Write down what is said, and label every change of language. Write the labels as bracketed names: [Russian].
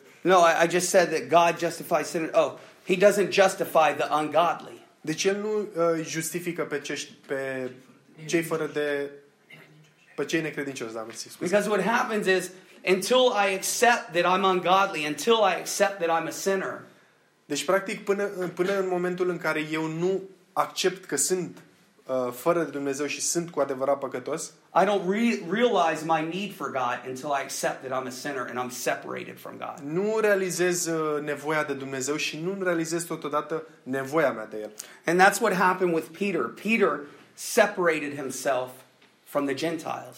[English] No, I just said that God justifies sinners. Oh, he doesn't justify the ungodly. [Romanian] Deci el nu justifică pe cei fără de pe cei necredincioși, da, mersi, scuze. [English] Because what happens is until I accept that I'm ungodly, until I accept that I'm a sinner. [Romanian] Deci practic până în momentul în care eu nu accept că sunt fără de Dumnezeu și sunt cu adevărat păcătos, [English] I don't realize my need for God until I accept that I'm a sinner and I'm separated from God. [Romanian] Nu realizez nevoia de Dumnezeu și nu realizez totodată nevoia mea de el. [English] And that's what happened with Peter. Peter separated himself from the Gentiles.